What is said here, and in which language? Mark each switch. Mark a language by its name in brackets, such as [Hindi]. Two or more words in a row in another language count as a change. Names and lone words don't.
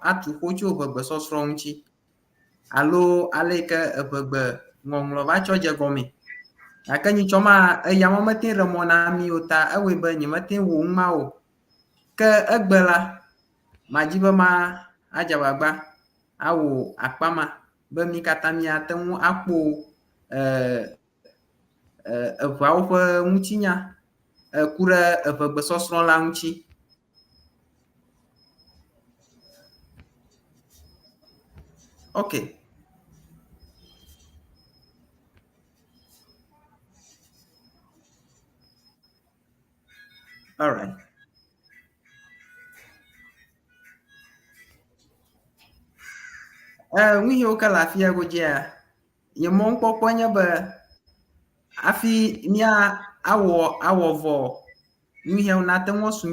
[Ewe] atu ƒo tso Eʋegbe sɔsrɔ̃ ŋuti alo ale yi ke Eʋegbe ŋɔŋlɔ va tsɔ dze gɔme gake nyitsɔ ma eyama mete ɖe mɔ na mi o ta ewoe be nyemete wo ŋu ma o ke egbe la madzi be ma adze agbagba awo akpama be mi katã miate ŋu akpo eʋawo ƒe ŋutinya ku ɖe Eʋegbe sɔsrɔ̃ la ŋuti. [English] Okay. All right. [Ewe] Nuyiwo ke le afia godzia nye mɔ ŋkpɔkpɔ nye be afi mia awɔ vɔ nuyiwo nate ŋu su